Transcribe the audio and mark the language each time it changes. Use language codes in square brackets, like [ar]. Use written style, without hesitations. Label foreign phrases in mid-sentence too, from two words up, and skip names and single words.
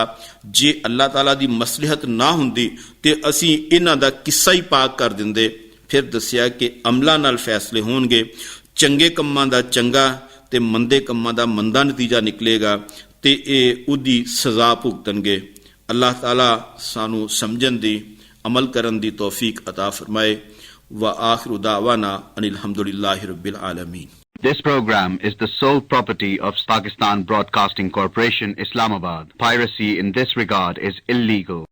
[pa] ਜੇ ਅੱਲਾਹ ਤਾਲਾ ਦੀ ਮਸਲਹਤ ਨਾ ਹੁੰਦੀ ਤੇ ਅਸੀਂ ਇਹਨਾਂ ਦਾ ਕਿੱਸਾ ਹੀ ਪਾਕ ਕਰ ਦਿੰਦੇ। ਫਿਰ ਦੱਸਿਆ ਕਿ ਅਮਲਾਂ ਨਾਲ ਫੈਸਲੇ ਹੋਣਗੇ, ਚੰਗੇ ਕੰਮਾਂ ਦਾ ਚੰਗਾ ਤੇ ਮੰਦੇ ਕੰਮਾਂ ਦਾ ਮੰਦਾ ਨਤੀਜਾ ਨਿਕਲੇਗਾ ਤੇ ਇਹ ਉਹਦੀ ਸਜ਼ਾ ਭੁਗਤਣਗੇ। ਅੱਲਾਹ ਤਾਲਾ ਸਾਨੂੰ ਸਮਝਣ ਦੀ ਅਮਲ ਕਰਨ ਦੀ ਤੌਫੀਕ ਅਤਾ ਫਰਮਾਏ। [ar] وآخر دعوانا أن الحمد لله رب العالمين. [en] This program is the sole property of Pakistan Broadcasting Corporation, Islamabad. Piracy in this regard is illegal.